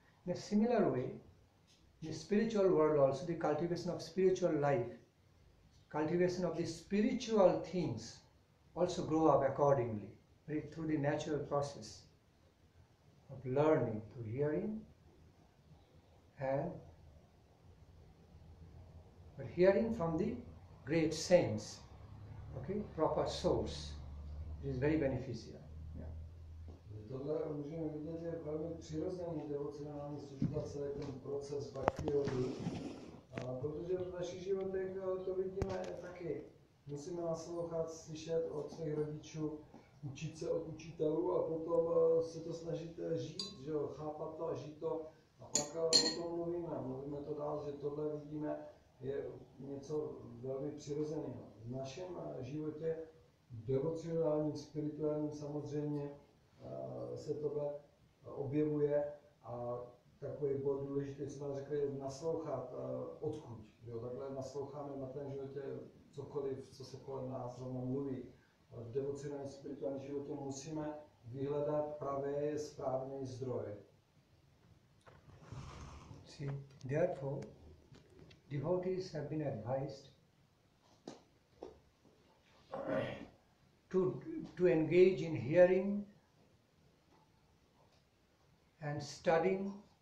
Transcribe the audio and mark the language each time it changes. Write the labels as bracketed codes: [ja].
[en] In a similar way, in the spiritual world also, the cultivation of spiritual life, cultivation of the spiritual things also grow up accordingly, through the natural process of learning through hearing, but hearing from the great saints, okay, proper source. It is very beneficial. Yeah. [cs] Tohle můžeme vidět, je velmi přirozený devocionální služba, celý ten proces bhakti yogy. Protože v našich životech to vidíme taky. Musíme naslouchat, slyšet od svých rodičů, učit se od učitelů a potom se to snažit žít, že jo, chápat to a žít to. A pak o tom mluvíme to dál, že tohle vidíme, je něco velmi přirozeného. V našem životě, devocionálním, spirituálním samozřejmě, se tohle objevuje, a takový bod důležitý, co nám řekli, je naslouchat odkud. Jo? Takhle nasloucháme na ten životě cokoliv, co se kolem nás zrovna mluví. V devocionálním spirituálním životě musíme vyhledat pravé, správný zdroj. [en] See, therefore, devotees have been advised to engage in hearing and studying